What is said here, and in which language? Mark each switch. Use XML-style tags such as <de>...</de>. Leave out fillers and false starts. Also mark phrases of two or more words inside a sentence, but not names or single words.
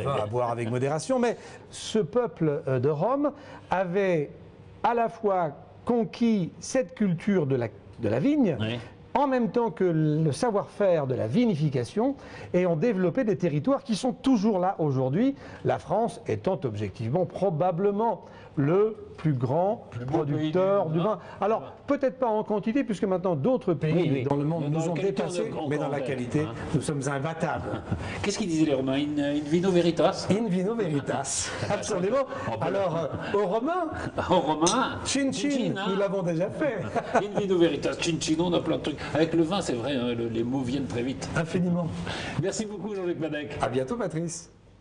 <fr>À boire avec modération. Mais ce peuple de Rome avait à la fois conquis cette culture de la vigne, en même temps que le savoir-faire de la vinification, et ont développé des territoires qui sont toujours là aujourd'hui, la France étant objectivement probablement le plus grand producteur du vin. Alors, peut-être pas en quantité, puisque maintenant d'autres pays dans le monde nous ont dépassés, mais dans la qualité, nous sommes imbattables. Qu'est-ce qu'ils disaient les Romains?</fr> <la>In vino veritas? In vino veritas,</la> <fr>absolument. Alors, aux Romains, chin chin, nous l'avons déjà fait.</fr> <la>In vino veritas,</la> <fr>chin chin, on a plein de trucs. Avec le vin, c'est vrai, hein, les mots viennent très vite. Infiniment. Merci beaucoup, Jean-Luc Madec. À bientôt, Patrice.</fr>